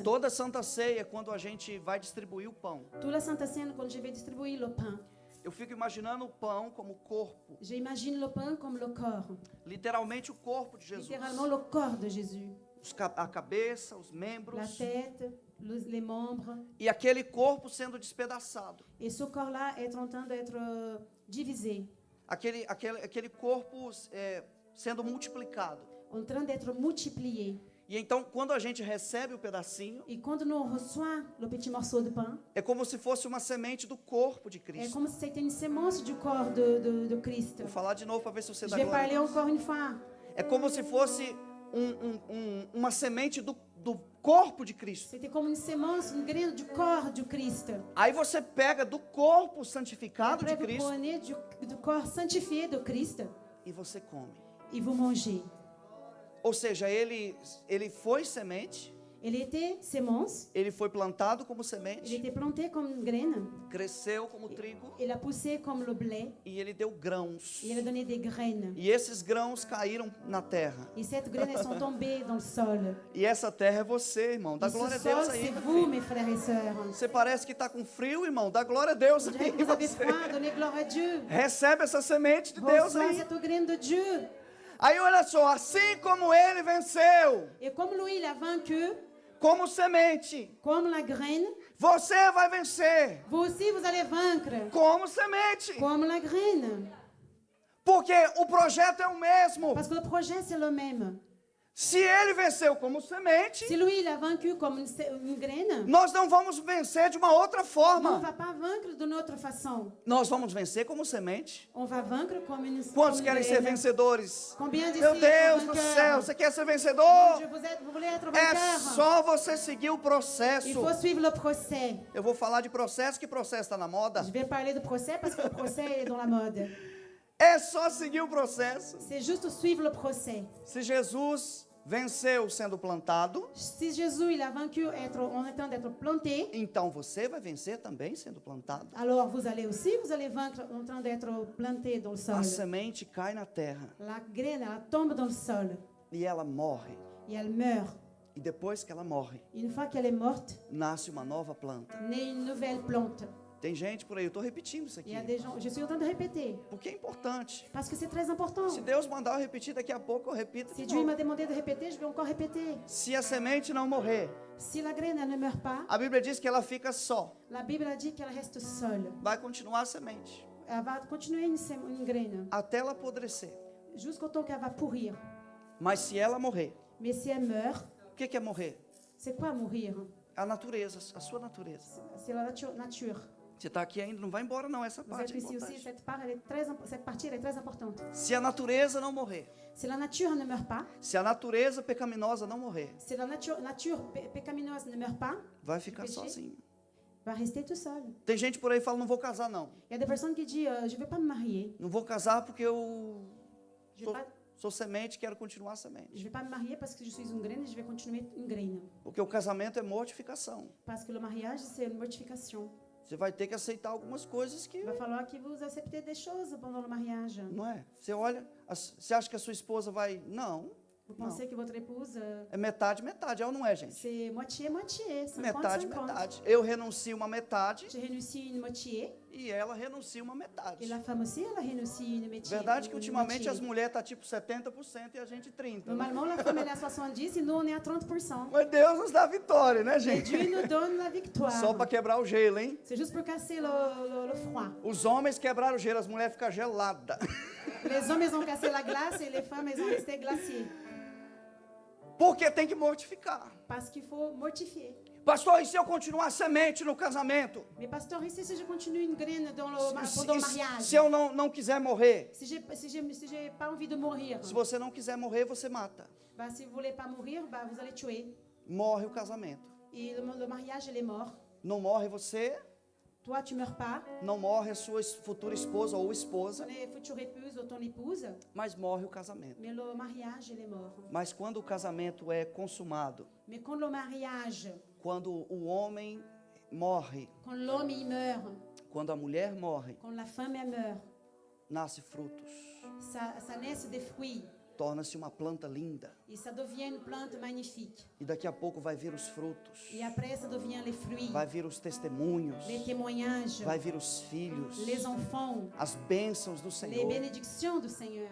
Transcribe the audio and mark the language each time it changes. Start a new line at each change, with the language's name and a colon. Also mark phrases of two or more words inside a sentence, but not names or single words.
Portuguese: Toda Santa Ceia, quando a gente vai distribuir o pão,
French: Toute la Sainte Seine, quand je vais distribuer le pain,
Portuguese: eu fico imaginando o pão como corpo.
French: j'imagine le pain comme le corps.
Portuguese: Literalmente o corpo de Jesus.
French: Littéralement le corps de Jésus.
Portuguese: A cabeça, os
French: La
Portuguese: membros.
French: tête, les membres.
Portuguese: E aquele corpo sendo despedaçado.
French: Et ce corps-là est en train d'être divisé,
Portuguese: Aquele corpo sendo multiplicado.
French: en train d'être multiplié.
Portuguese: E então, quando a gente recebe o pedacinho,
French: Et quand nous reçoit le petit morceau de pain,
Portuguese: é como se fosse uma semente do corpo de
French: c'est
Portuguese: Cristo.
French: comme si c'était une sémence du corps de Christ.
Portuguese: Vou falar de novo para ver se você
French: Je
Portuguese: dá
French: vais
Portuguese: glória.
French: parler encore une fois.
Portuguese: É como se fosse uma semente do corpo de Cristo.
French: C'était comme une sémence, une graine du corps du Christ.
Portuguese: Aí você pega do corpo
French: Et
Portuguese: santificado
French: après,
Portuguese: de
French: vous
Portuguese: Cristo
French: prenez du corps sanctifié de Christ
Portuguese: e você come.
French: et vous mangez.
Portuguese: Ou seja, ele foi semente,
French: Elle était sémence,
Portuguese: ele foi plantado como
French: elle
Portuguese: semente,
French: était plantée comme une graine,
Portuguese: cresceu como trigo
French: elle a poussé comme le blé,
Portuguese: e ele deu grãos.
French: et elle a donné des graines.
Portuguese: E esses grãos caíram na terra.
French: Et cette graine, elles sont tombées dans le sol.
Portuguese: E essa terra é você, irmão. Dá
French: Et
Portuguese: glória a
French: ce
Portuguese: Deus
French: sol,
Portuguese: aí.
French: c'est
Portuguese: meu
French: vous,
Portuguese: filho.
French: mes frères et sœurs.
Portuguese: Você parece que está com frio, irmão. Dá glória a Deus
French: On
Portuguese: aí.
French: dirait que vous avez
Portuguese: você.
French: froid, donnez gloire à Dieu.
Portuguese: Recebe essa semente de Deus
French: Reçois
Portuguese: aí.
French: cette graine de Dieu.
Portuguese: Aí olha só, assim como ele venceu
French: Et comme lui, il a vaincu,
Portuguese: como semente,
French: comme la graine,
Portuguese: você vai vencer
French: vous aussi, vous allez vaincre,
Portuguese: como semente.
French: comme la graine.
Portuguese: Porque o projeto é o mesmo.
French: Parce que le projet, c'est le même.
Portuguese: Se ele venceu como semente,
French: Si lui, il a vaincu comme une graine,
Portuguese: nós não vamos vencer de uma outra
French: on ne
Portuguese: forma.
French: va pas vaincre d'une autre façon.
Portuguese: Nós vamos vencer como semente.
French: On va vaincre comme une
Portuguese: Quantos
French: comme une
Portuguese: querem ser
French: graine.
Portuguese: vencedores?
French: Combien d'ici
Portuguese: Meu Deus
French: sont
Portuguese: do
French: vainqueurs?
Portuguese: céu, você quer ser
French: Mon
Portuguese: vencedor?
French: Dieu, vous voulez être
Portuguese: É
French: vainqueur?
Portuguese: só você seguir o processo.
French: Il faut suivre le procès.
Portuguese: Eu vou falar de processo, que processo está na moda?
French: Je vais parler de procès parce que le procès est dans la mode.
Portuguese: É só seguir o processo.
French: C'est juste suivre le procès.
Portuguese: Se Jesus venceu sendo plantado,
French: Si Jésus il a vaincu en étant d'être planté,
Portuguese: então você vai vencer também sendo plantado.
French: alors vous allez vaincre en train d'être planté dans le sol.
Portuguese: A semente cai na terra
French: La graine, elle tombe dans le sol
Portuguese: e ela morre.
French: et elle meurt.
Portuguese: E depois que ela morre,
French: Une fois qu'elle est morte,
Portuguese: nasce uma nova planta.
French: naît une nouvelle plante.
Portuguese: Tem gente por aí, eu estou repetindo isso
French: Il y
Portuguese: aqui,
French: a des gens, je suis en train de répéter
Portuguese: porque é importante.
French: parce que c'est très important.
Portuguese: Se Deus mandar eu repetir, daqui a pouco eu repito
French: Si
Portuguese: de
French: Dieu
Portuguese: novo.
French: m'a demandé de répéter, je vais encore répéter.
Portuguese: Se a semente não morrer,
French: Si la graine elle ne meurt pas,
Portuguese: a Bíblia diz que ela fica só.
French: la Bible a dit qu'elle reste seule.
Portuguese: Vai continuar a semente,
French: Elle va continuer une graine
Portuguese: até ela apodrecer.
French: jusqu'au temps qu'elle va pourrir.
Portuguese: Mas se ela morrer,
French: Mais si elle meurt,
Portuguese: o que é morrer?
French: c'est quoi mourir?
Portuguese: A natureza, a sua natureza.
French: C'est la nature.
Portuguese: Você está aqui ainda, não vai embora não, essa
French: Vous
Portuguese: parte
French: êtes
Portuguese: é
French: ici aussi,
Portuguese: importante.
French: cette partie elle est très importante.
Portuguese: Se a natureza não morrer,
French: Si la nature ne meurt pas,
Portuguese: se a natureza pecaminosa não morrer,
French: si la nature pécamineuse ne meurt pas,
Portuguese: vai ficar
French: péché.
Portuguese: sozinho.
French: va rester tout seul.
Portuguese: Tem gente por aí que fala, não vou casar não.
French: Il y a des personnes qui disent je ne vais pas me marier.
Portuguese: Não vou casar porque eu
French: Je vais pas,
Portuguese: sou semente, quero continuar semente.
French: je vais pas me marier parce que je suis une graine et je vais continuer une graine.
Portuguese: Porque o casamento é mortificação.
French: Parce que le mariage, c'est une mortification.
Portuguese: Você vai ter que aceitar algumas coisas que
French: Il va falloir que vous acceptez des choses pendant le mariage.
Portuguese: não é. Você olha, você acha que a sua esposa vai? Não.
French: Vous pensez que votre épouse,
Portuguese: É metade, metade. É ou não é, gente?
French: c'est moitié-moitié, 50-50.
Portuguese: Metade, metade. Eu renuncio uma metade
French: Je renuncie une moitié
Portuguese: e ela renuncia uma metade.
French: et la femme aussi, elle renuncie une moitié.
Portuguese: Verdade que
French: une
Portuguese: ultimamente
French: moitié.
Portuguese: as mulheres tá tipo 70% e a gente 30%. Né?
French: Normalement, la femme, elle est à 70 et nous, on est à 30%.
Portuguese: Mas Deus nos dá vitória, né,
French: Et
Portuguese: gente?
French: Dieu nous donne la victoire.
Portuguese: Só para quebrar o gelo,
French: hein? C'est juste pour casser le froid.
Portuguese: Os homens quebraram o gelo, as mulheres ficam geladas.
French: Les hommes, ils ont cassé la glace et les femmes, elles ont resté glaciées.
Portuguese: Porque tem que mortificar.
French: Parce qu'il faut mortifier.
Portuguese: Pastor, e se eu continuar semente no casamento?
French: Mais pasteur, ici, si je continue une graine pendant le mariage,
Portuguese: Se eu não quiser morrer?
French: si j'ai pas envie de mourir,
Portuguese: Se você não quiser morrer, você mata.
French: bah, si vous voulez pas mourir, bah, vous allez tuer.
Portuguese: Morre o casamento.
French: Et le mariage, il est mort.
Portuguese: Não morre você,
French: Toi, tu meurs pas.
Portuguese: não morre a sua futura esposa ou esposa,
French: Ton future épouse ou ton épouse,
Portuguese: mas morre o casamento.
French: mais le mariage, il est mort.
Portuguese: Mas quando o casamento é consumado,
French: Mais quand le mariage,
Portuguese: quando o homem morre,
French: quand l'homme il meurt,
Portuguese: quando a mulher morre,
French: quand la femme elle meurt,
Portuguese: nasce frutos.
French: ça naît des fruits
Portuguese: Torna-se uma planta linda.
French: et ça devient une plante magnifique.
Portuguese: E daqui a pouco vai vir os frutos.
French: Et après, ça devient les fruits,
Portuguese: Vai vir os testemunhos.
French: les témoignages,
Portuguese: Vai vir os filhos.
French: les enfants,
Portuguese: As bênçãos do
French: les
Portuguese: Senhor.
French: bénédictions du Seigneur.